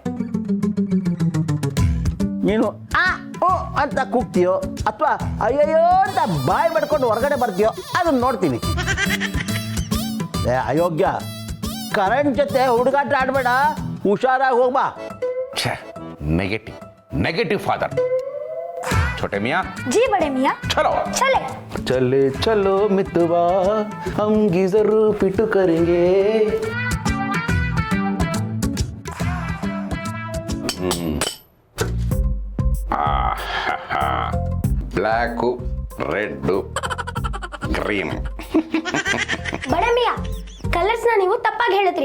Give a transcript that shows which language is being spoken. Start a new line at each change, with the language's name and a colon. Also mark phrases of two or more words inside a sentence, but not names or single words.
Kannada: ನೀನು ಆ ಓ ಅಂತ ಕೂಗ್ತೀಯೋ ಅಥವಾ ಅಯ್ಯಯ್ಯೋ ಅಂತ ಬಾಯಿ ಮಾಡ್ಕೊಂಡು ಹೊರಗಡೆ ಬರ್ತೀಯೋ ಅದನ್ನ ನೋಡ್ತೀನಿ. ಅಯೋಗ್ಯ, ಕರೆಂಟ್ ಜೊತೆ ಹುಡುಗಾಟ ಆಡ್ಬೇಡ, ಹುಷಾರಾಗಿ ಹೋಗ್ಬಾ.
English: negative father. ಛೋಟೆ ಮಿಯಾ,
Hindi: जी बड़े मियाँ ಚಲೋ. चले. चले चलो मितवा हम गीजर फिट करेंगे.
English: black, red, green.
Kannada: ಬಡೆ ಮಿಯಾ, ಕಲರ್ಸ್ ನೀವು ತಪ್ಪಾಗಿ ಹೇಳಿದ್ರಿ.